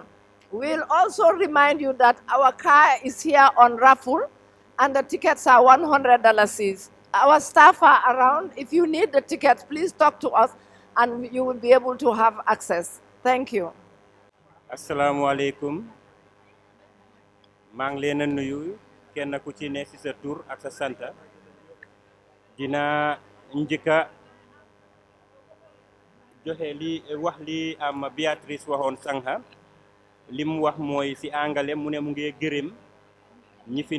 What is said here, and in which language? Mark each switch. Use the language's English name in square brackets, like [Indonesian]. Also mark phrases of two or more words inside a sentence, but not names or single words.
[English] We'll also remind you that our car is here on raffle and the tickets are $100. Our staff are around. If you need the tickets, please talk to us and you will be able to have access. Thank you. [Arabic] Assalamu alaikum. [Wolof] Maa ngi leen a nuyu kenn ku ci ne ci sa tur ak sa santa dina njëkka joxe li wax li am Beatrice waxoon sànqa li mu wax mooy ci angale mu ne mu ngi gërëm ñi fi